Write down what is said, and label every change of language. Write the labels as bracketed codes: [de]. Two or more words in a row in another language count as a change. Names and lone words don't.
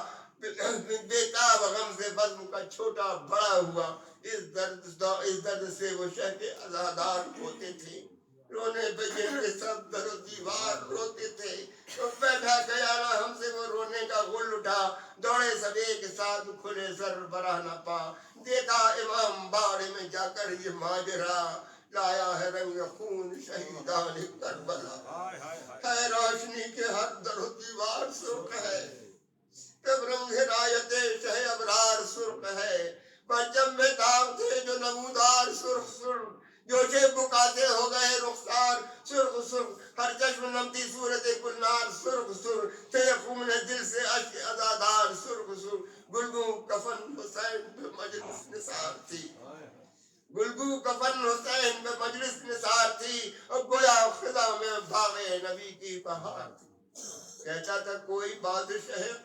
[ur] بیتاب غم سے بزم کا چھوٹا بڑا ہوا اس درد سے وہ شہ کے ازادار ہوتے تھے رونے پہ جن کے سب در و دیوار روتے تھے تو بیٹھا گیا نہ ہم سے وہ رونے کا غل اٹھا دوڑے سب ایک ساتھ کھلے سر برہ نہ پا دیکھا امام باڑے میں جا کر یہ ماجرا لایا ہے رنگ خون شہیدان کربلا ہے روشنی کے ہر در و دیوار سرخ ہے تب رنگ رایت شہ ابرار سرخ ہے پنجم میں داغ تھے جو نمودار سرخ سرخ جوشے بکاتے ہو گئے رخسار سرخ سرخ ہر چشم نمتی صورت گلنار سرخ سرخ تھے خون دل سے عشق ازادار سرخ سرخ گلگو کفن حسین پہ مجلس نثار تھی گلگو کفن حسین پہ مجلس نثار تھی اور گویا خدا میں باغ نبی کی بہار تھی کہتا تھا کوئی بادشاہ